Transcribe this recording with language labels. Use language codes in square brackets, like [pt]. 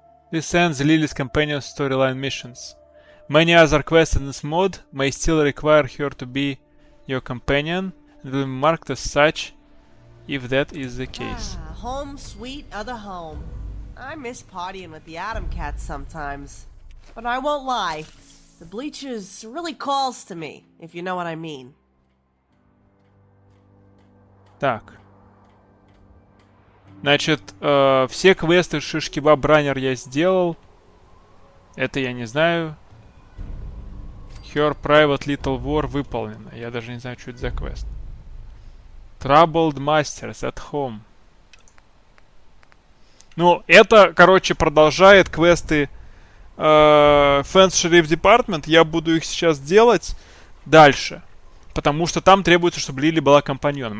[en] This ends Lily's companion storyline missions. Many other quests in this mod may still require her to be your companion and will be marked as such if that is the case. Home sweet other home. I miss partying with the Atom Cats sometimes. But I won't lie, the bleachers really calls to me, if you know what I mean. [ru] Так. Значит, все квесты Шиш-Кебаб-Раннер я сделал. Это я не знаю. Her Private Little War выполнено. Я даже не знаю, что это за квест. [en] Troubled Masters at Home. [ru] Ну, это, короче, продолжает квесты Fence Sheriff Department. Я буду их сейчас делать дальше. Потому что там требуется, чтобы Лили была компаньоном.